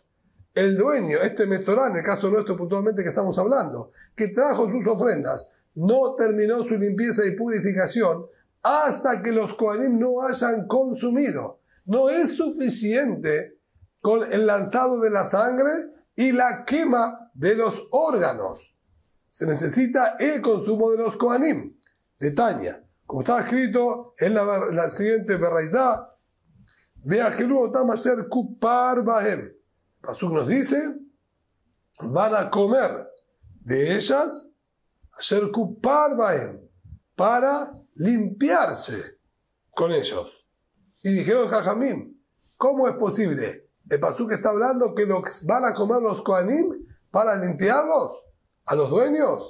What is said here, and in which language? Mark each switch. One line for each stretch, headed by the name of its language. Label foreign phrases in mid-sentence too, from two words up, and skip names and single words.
Spanish: El dueño, este Metzorá, en el caso nuestro puntualmente que estamos hablando, que trajo sus ofrendas, no terminó su limpieza y purificación hasta que los Kohanim no hayan consumido. No es suficiente con el lanzado de la sangre y la quema de los órganos. Se necesita el consumo de los Kohanim. De Tanya, como está escrito en la siguiente Beraitá,
Hebrew: ואכלו אתם אשר כפר בהם.
Spanish: Pasuk nos dice, van a comer de ellas
Hebrew: אשר כפר בהם,
Spanish: para limpiarse con ellos. Y dijeron Jajamim, ¿cómo es posible? El Pasuk está hablando que los van a comer los Kohanim para limpiarlos a los dueños.